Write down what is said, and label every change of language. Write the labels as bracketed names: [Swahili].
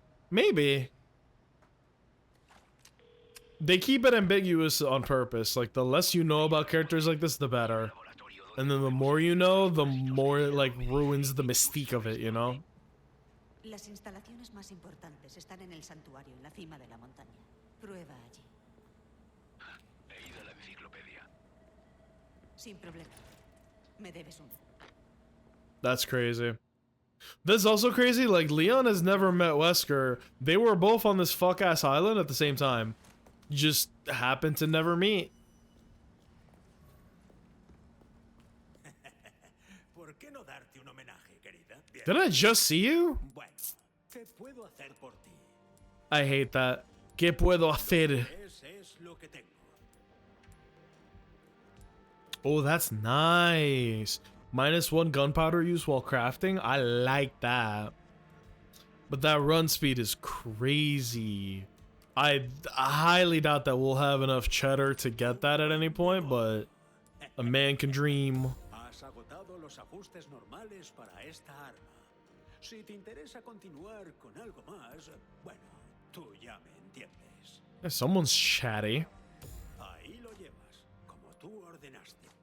[English] Maybe. They keep it ambiguous on purpose. Like, the less you know about characters like this, the better. And then the more you know, the more it, like, ruins the mystique of it, you know? [Spanish] Las instalaciones más importantes están en el santuario, en la cima de la montaña. Prueba allí. He ido a la enciclopedia. Sin problema. Me debes uno. [English] That's crazy. That's also crazy, like, Leon has never met Wesker. They were both on this fuck-ass island at the same time. Just happened to never meet. [Spanish] ¿Por qué no darte un homenaje, querida? Bien. [English] Did I just see you? [Spanish] Bueno, ¿qué puedo hacer por ti? [English] I hate that. [Spanish] ¿Qué puedo hacer? Ese es lo que tengo. [English] Oh, that's nice. -1 gunpowder use while crafting. I like that. But that run speed is crazy. I highly doubt that we'll have enough cheddar to get that at any point, but a man can dream. [Spanish] Has agotado los ajustes normales para esta arma. Si te interesa continuar con algo más, bueno, tú ya me entiendes. [English] Someone's chatty. [Spanish] Ahí lo llevas, como tú ordenaste.